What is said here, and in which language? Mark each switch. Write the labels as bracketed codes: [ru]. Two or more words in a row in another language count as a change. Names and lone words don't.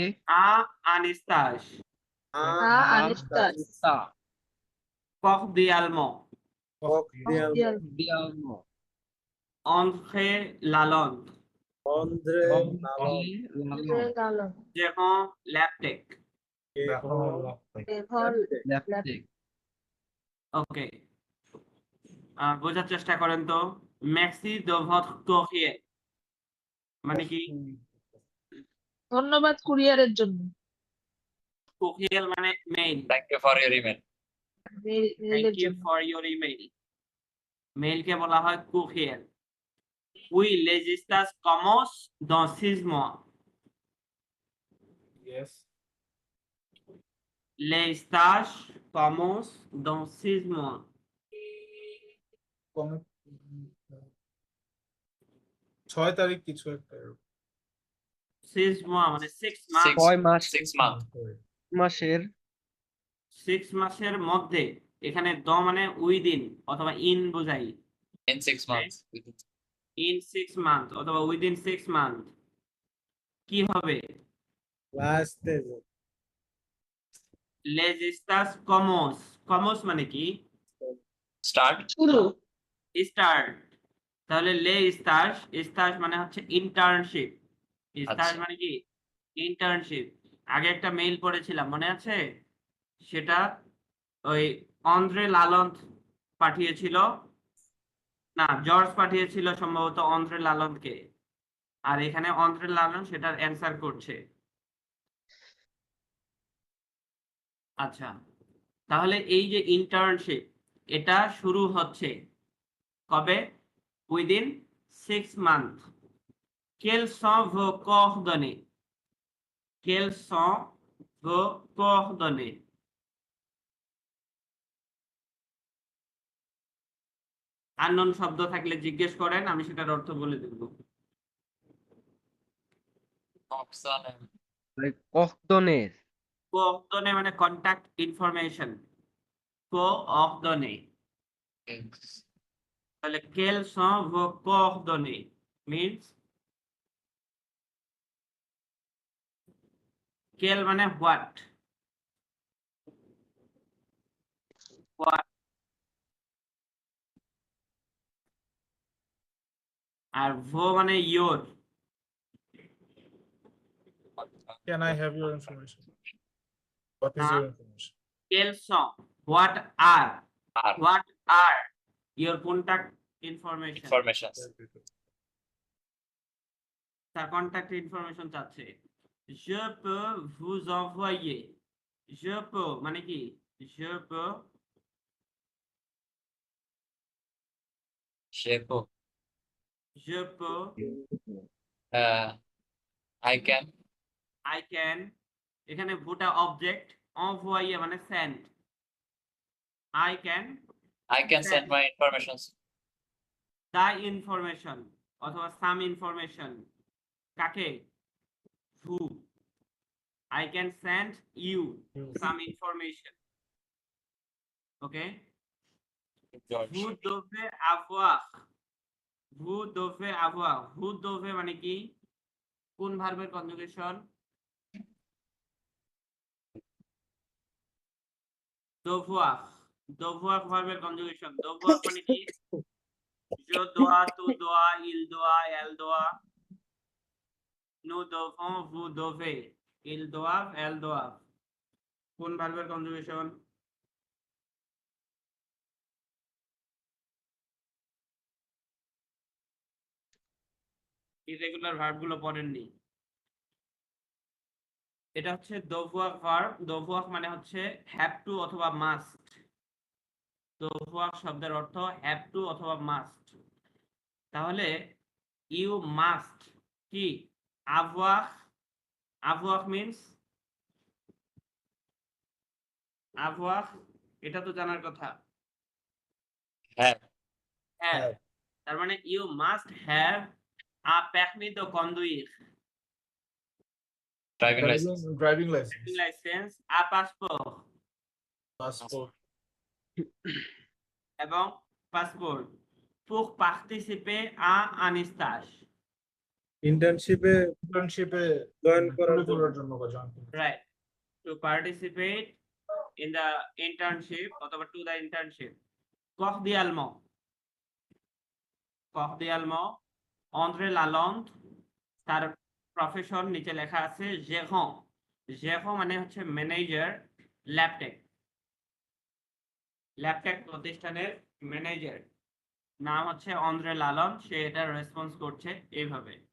[fr] à un stage à un stage. cordialement cordialement. André Lalonde André Lalonde, [bn] Jérôme Leptek ওকে বোঝার চেষ্টা করেন তো [fr] merci de votre courrier [bn] মানে কি ধন্যবাদ কুরিয়ারের জন্য courrier মানে মেইল [en] Thank you for your email. [bn] মেইলের [en] Thank you [bn] জন্য [en] for your email. Mail [bn] কে বলা হয় [en] courrier. [fr] Oui, les stages commencent dans 6 mois. [en] Yes. [fr] Les stages commencent dans 6 mois. [bn] কমে 6 তারিখ কিছু একটা 6 mois মানে 6 মাস [en] 6 months. [bn] মাসের 6 মাসের মধ্যে এখানে দ মানে উইদিন অথবা ইন বোঝাই [en] In 6 months. in 6 month [bn] অথবা [en] within 6 month [bn] কি হবে [en] last [fr] les stages commence [bn] মানে কি [en] Start. [bn] শুরু স্টার্ট তাহলে [fr] les stages [bn] মানে হচ্ছে ইন্টার্নশিপ স্টাজ আচ্ছা। মানে কি ইন্টার্নশিপ আগে একটা মেইল পড়েছিলাম মনে আছে সেটা ওই অন্দ্রে লালন্ত পাঠিয়েছিল না জর্জ পাঠিয়েছিল সম্ভবত অন্দ্রে লালন্তকে আর এখানে অন্ত্রে লালন সেটার অ্যান্সার করছে। আচ্ছা, তাহলে এই যে ইন্টার্নশিপ এটা শুরু হচ্ছে কবে? [en] within 6 month. [fr] Quelles sont vos coordonnées? Quelles sont vos coordonnées? [bn] আননোন শব্দ থাকলে জিজ্ঞেস করেন, আমি সেটার অর্থ বলে দেব। [en] Option [fr] Coordonnées. [bn] কোঅর্ডিনে মানে [en] contact information. [bn] কোঅর্ডিনে, তাহলে [fr] quelles sont vos coordonnées [bn] means quel মানে [en] what, what [bn] আর ভো মানে your। [en] Can I have your information? What is your information? [fr] quels sont, [en] what are, are what are your contact information, informations. [bn] তার কন্টাক্ট ইনফরমেশন চাচ্ছে। [fr] je peux vous envoyer, je peux [bn] মানে কি, [fr] je peux, [en] Shape. [fr] je peux, [en] I can. I can, [bn] এখানে ভুটা অবজেক্ট, envoyer মানে send, [en] I can I can send my informations. the information অথবা some information, কাকে? who, I can send you some information, okay? George. [fr] Vous devez avoir, vous devez avoir, vous devez [bn] মানে কি, কোন ভার্বের কনজুগেশন? devoir, devoir ভার্বের কনজুগেশন। devoir মানে কি? [fr] je dois, tu dois, il doit, elle doit, nous devons, vous devez, ils doivent, elles doivent, [bn] কোন ভার্বের কনজুগেশন? ইররেগুলার ভার্বগুলো পড়েননি। এটা হচ্ছে devoir ভার্ব। devoir মানে হচ্ছে [en] have to [bn] অথবা মাস্ট। devoir শব্দের অর্থ [en] have to [bn] অথবা মাস্ট। তাহলে [en] you must [bn] কি? [fr] avoir, avoir means avoir, [bn] এটা তো জানার কথা। [en] Have. হ্যাভ, [bn] তার মানে [en] you must have a [fr] permis de conduire, [en] Driving license. Driving license. driving license, আ passport Passport. [fr] এবং পাসপোর্ট pour participer à un stage, [bn] ইন্টার্নশিপে Internship-এ জয়েন করার তুলে জন্য তোলার জন্য বা join করার জন্য। [en] right, to participate in the internship অথবা to the internship। [fr] cordialement, cordialement, André Lalonde, [bn] তার প্রফেশন নিচে লেখা আছে [fr] gérant, gérant [bn] মানে হচ্ছে ম্যানেজার ল্যাপটেক, ল্যাপটেক প্রতিষ্ঠানের ম্যানেজার, নাম হচ্ছে অন্দ্রে লালন, সে এটা রেসপন্স করছে এইভাবে।